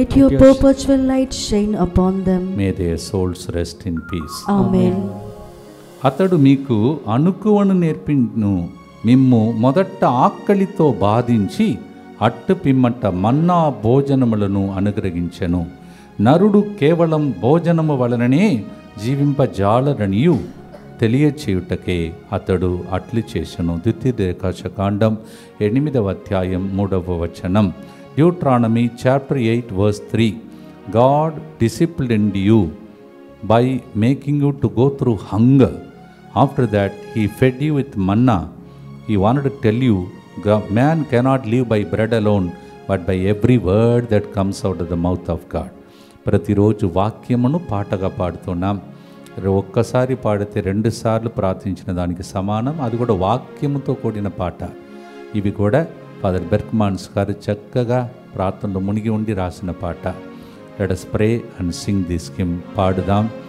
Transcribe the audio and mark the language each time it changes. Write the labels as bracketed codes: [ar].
[en] Let your perpetual light shine upon them. May their souls rest in peace. [te] ఆమేన్. అతడు మీకు అనుకువను నేర్పించును. మిమ్ము మొదట ఆకలితో బాధించి అట్టు పిమ్మట మన్నా భోజనములను అనుగ్రహించెను. నరుడు కేవలం భోజనము వలననే జీవింపజాలరనియు తెలియచేయుటకే అతడు అట్లు చేసెను. ద్వితీయోపదేశకాండం 8వ అధ్యాయం 3వ వచనం. [en] Deuteronomy chapter 8 verse 3. God disciplined you by making you to go through hunger. After that, he fed you with manna. He wanted to tell you, man cannot live by bread alone, but by every word that comes out of the mouth of God. [te] ప్రతిరోజు వాక్యమును పాటగా పాడుతున్నాం. ఒక్కసారి పాడితే 2 సార్లు ప్రార్థించిన దానికి సమానం. అది కూడా వాక్యముతో కూడిన పాట. ఇవి కూడా ఫాదర్ బెర్క్మాన్స్ గారు చక్కగా ప్రార్థనలో మునిగి ఉండి రాసిన పాట. [en] Let us pray and sing this hymn. [te] పాడుదాం.